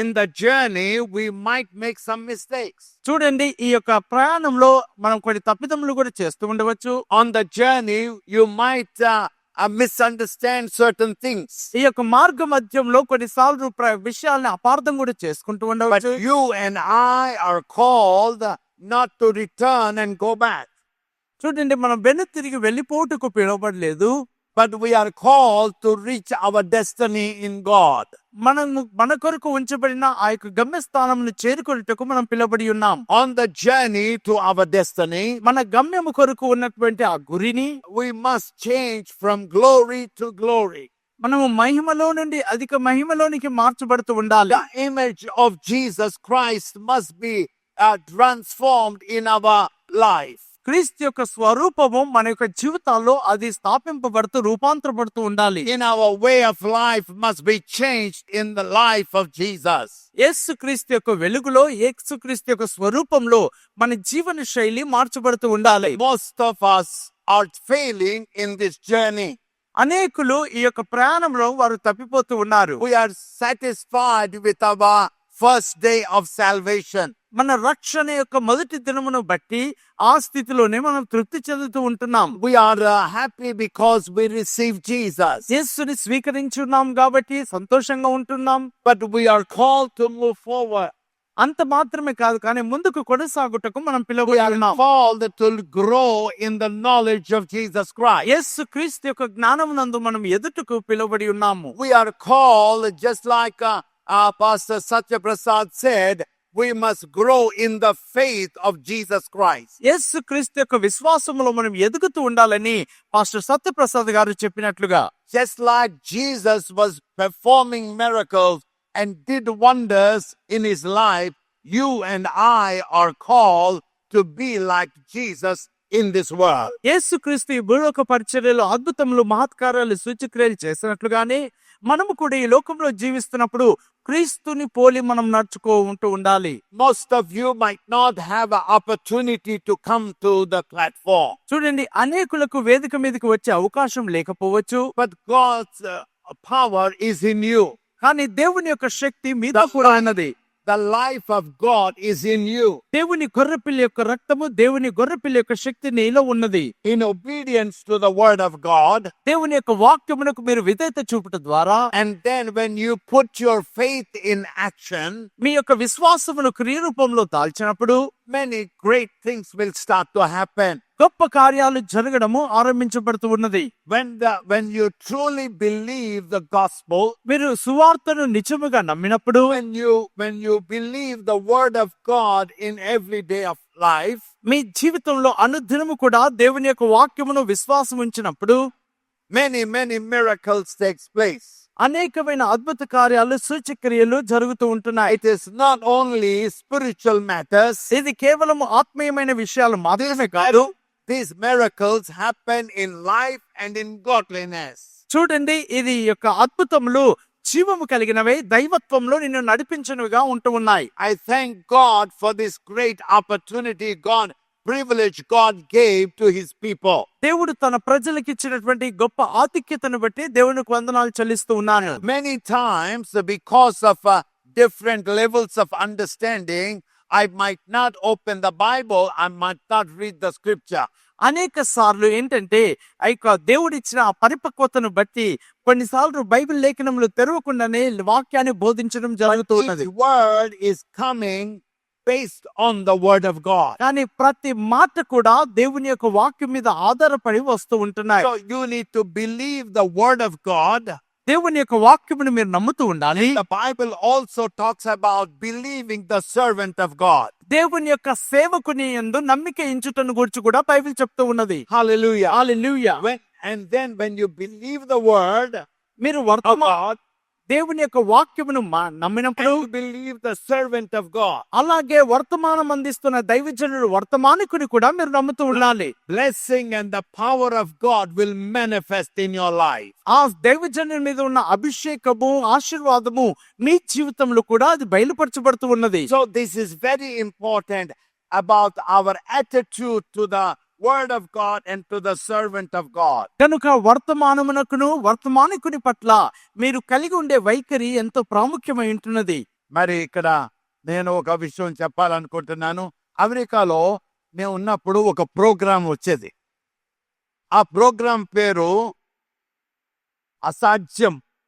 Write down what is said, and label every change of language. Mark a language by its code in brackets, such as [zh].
[en] In the journey, we might make some mistakes. [te] చూడండి, ఈ యొక్క ప్రయాణంలో మనం కొన్ని తప్పిదములు కూడా చేస్తూ ఉండవచ్చు. [en] On the journey, you might misunderstand certain things. [te] ఈ యొక్క మార్గ మధ్యంలో కొన్నిసార్లు విషయాల్ని అపార్థం కూడా చేసుకుంటూ [en] But [te] ఉండవచ్చు. [en] you and I are called not to return and go back. [te] చూడండి, మనం వెను తిరిగి వెళ్ళిపోటుకు పిలువబడలేదు. [en] But we are called to reach our destiny in God. [te] మన కొరకు ఉంచబడిన ఆ యొక్క గమ్యస్థానంను చేరుకున్నట్టుకు మనం పిలువబడి ఉన్నాం. [en] On the journey to our destiny, [te] మన గమ్యము కొరకు ఉన్నటువంటి ఆ గురిని [en] we must change from glory to glory. [te] మనము మహిమలో నుండి అధిక మహిమలోనికి మార్చబడుతూ ఉండాలి. [en] The image of Jesus Christ must be transformed in our life. [te] క్రీస్తు యొక్క స్వరూపము మన యొక్క జీవితాల్లో అది స్థాపింపబడుతూ రూపాంతరపడుతూ ఉండాలి. [en] In our way of life must be changed in the life of Jesus. [te] యేసు క్రీస్తు యొక్క వెలుగులో యేసు క్రీస్తు యొక్క స్వరూపంలో మన జీవన శైలి మార్చబడుతూ ఉండాలి. [en] Most of us are failing in this journey. [te] అనేకులు ఈ యొక్క ప్రయాణంలో వారు తప్పిపోతూ ఉన్నారు. [en] We are satisfied with our first day of salvation. [te] మన రక్షణ యొక్క మొదటి దినమును బట్టి ఆ స్థితిలోనే మనం తృప్తి చెందుతూ ఉంటున్నాం. [en] We are happy because we received Jesus. [te] యేసుని స్వీకరించున్నాం కాబట్టి సంతోషంగా ఉంటున్నాం. [en] But we are called to move forward. [te] అంత మాత్రమే కాదు, కానీ ముందుకు కొనసాగుటకు మనం [en] We are [te] పిలువబడుతున్నాం. [en] called to grow in the knowledge of Jesus Christ. [te] యేసు క్రీస్తు యొక్క జ్ఞానమునందు మనం ఎదుటకు పిలువబడి ఉన్నాము. [en] We are called, just like Pastor Satya Prasad said, we must grow in the faith of Jesus Christ. [te] యేసు క్రీస్తు యొక్క విశ్వాసములో మనం ఎదుగుతూ ఉండాలని పాస్టర్ సత్యప్రసాద్ గారు చెప్పినట్లుగా, [en] Just like Jesus was performing miracles and did wonders in his life, you and I are called to be like Jesus in this world. [te] యేసు క్రీస్తు ఈ భూలోక పరిచర్యలో అద్భుతములు మహత్కార్యాలు సూచక్రియలు చేసినట్లుగానే మనము కూడా ఈ లోకంలో జీవిస్తున్నప్పుడు క్రీస్తుని పోలి మనం నడుచుకుంటూ ఉండాలి. [en] Most of you might not have an opportunity to come to the platform, [te] చూడండి, అనేకులకు వేదిక మీదకి వచ్చే అవకాశం లేకపోవచ్చు, [en] but God's power is in you. [te] కానీ దేవుని యొక్క శక్తి మీతో కూడా ఉన్నది. [en] The life of God is in you. [te] దేవుని గొర్రెపిల్ల యొక్క రక్తము, దేవుని గొర్రెపిల్ల యొక్క శక్తి నీలో ఉన్నది. [en] In obedience to the word of God, [te] దేవుని యొక్క వాక్యమునకు మీరు విధేయత చూపుట ద్వారా, [en] and then when you put your faith in action, [te] మీ యొక్క విశ్వాసమును క్రియరూపంలో దాల్చినప్పుడు [en] many great things will start to happen. [te] గొప్ప కార్యాలు జరగడము ఆరంభించబడుతూ ఉన్నది. [en] When you truly believe the gospel, [te] మీరు సువార్తను నిజముగా నమ్మినప్పుడు, [en] when you believe the word of God in every day of life, [te] మీ జీవితంలో అనుదినము కూడా దేవుని యొక్క వాక్యమును విశ్వాసం ఉంచినప్పుడు [en] many miracles takes place. [te] అనేకమైన అద్భుత కార్యాలు సూచక్రియలు జరుగుతూ ఉంటున్నాయి. [en] It is not only spiritual matters. [te] ఇది కేవలం ఆత్మీయమైన విషయాలు మాత్రమే కాదు. [en] These miracles happen in life and in godliness. [te] చూడండి, ఇది యొక్క అద్భుతములు జీవము కలిగినవే, దైవత్వంలో నిన్ను నడిపించినవిగా ఉంటూ ఉన్నాయి. [en] I thank God for this great opportunity, privilege God gave to his people. [te] దేవుడు తన ప్రజలకు ఇచ్చినటువంటి గొప్ప ఆతిథ్యతను బట్టి దేవునికి వందనాలు చెల్లిస్తూ ఉన్నాను. [en] Many times, because of different levels of understanding, I might not open the Bible, I might not read the scripture. [te] అనేక సార్లు ఏంటంటే ఆ యొక్క దేవుడిచ్చిన ఆ పరిపక్వతను బట్టి కొన్నిసార్లు బైబిల్ లేఖనములు తెరవకుండానే వాక్యాన్ని బోధించడం జరుగుతూ ఉన్నది. [en] Each word is coming based on the word of God. [te] కానీ ప్రతి మాట కూడా దేవుని యొక్క వాక్యం మీద ఆధారపడి వస్తూ ఉంటున్నాయి. [en] So you need to believe the word of God. [te] దేవుని యొక్క వాక్యమును మీరు నమ్ముతూ ఉండాలి. [en] The Bible also talks about believing the servant of God. [te] దేవుని యొక్క సేవకుని యందు నమ్మిక ఉంచుటను గురించి కూడా బైబిల్ చెప్తూ ఉన్నది. [en] Hallelujah. [te] Hallelujah. [en] When you believe the word [te] మీరు [en] of God, [te] దేవుని యొక్క వాక్యమును నమ్మినప్పుడు, [en] and you believe the servant of God, [te] అలాగే వర్తమానం అందిస్తున్న దైవజనుడు వర్తమానికుని కూడా మీరు నమ్ముతూ ఉండాలి. [en] blessing and the power of God will manifest in your life. [te] ఆ దైవజనుని మీద ఉన్న అభిషేకము, ఆశీర్వాదము మీ జీవితంలో కూడా అది బయలుపరచబడుతూ ఉన్నది. [en] So this is very important about our attitude to the word of God and to the servant of God. [te] కనుక వర్తమానమునకును వర్తమానికుని పట్ల మీరు కలిగి ఉండే వైఖరి ఎంతో ప్రాముఖ్యమై ఉంటున్నది. మరి ఇక్కడ నేను ఒక విషయం చెప్పాలనుకుంటున్నాను. అమెరికాలో మేము ఉన్నప్పుడు ఒక ప్రోగ్రాం వచ్చేది. ఆ ప్రోగ్రాం పేరు అసాధ్యం.